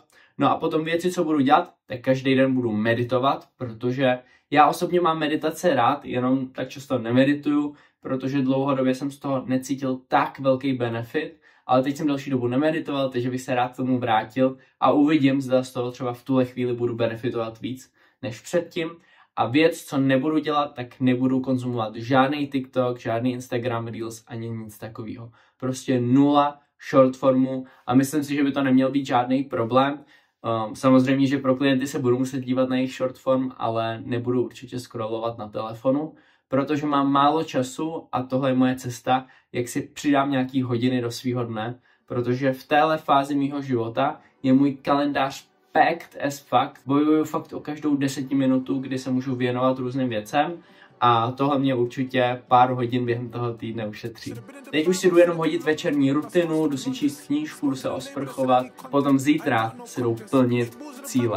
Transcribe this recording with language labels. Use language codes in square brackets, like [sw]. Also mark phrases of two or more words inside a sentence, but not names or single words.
[cs] No a potom věci, co budu dělat, tak každý den budu meditovat, protože já osobně mám meditace rád, jenom tak často nemedituju, protože dlouhodobě jsem z toho necítil tak velký benefit, ale teď jsem další dobu nemeditoval, takže bych se rád k tomu vrátil a uvidím, zda z toho třeba v tuhle chvíli budu benefitovat víc než předtím. A věc, co nebudu dělat, tak nebudu konzumovat žádný TikTok, žádný Instagram Reels, ani nic takového. Prostě 0 [en] short formu [cs] a myslím si, že by to neměl být žádný problém. Samozřejmě, že pro klienty se budu muset dívat na jejich [en] short form, [cs] ale nebudu určitě scrollovat na telefonu, protože mám málo času a tohle je moje cesta, jak si přidám nějaký hodiny do svýho dne, protože v téhle fázi mýho života je můj kalendář [en] packed as fuck. [cs] Bojuju fakt o každou 10 minutu, kdy se můžu věnovat různým věcem a tohle mě určitě pár hodin během toho týdne ušetří. Teď už si jdu jenom hodit večerní rutinu, jdu si číst knížku, jdu se osprchovat, potom zítra si jdu plnit cíle.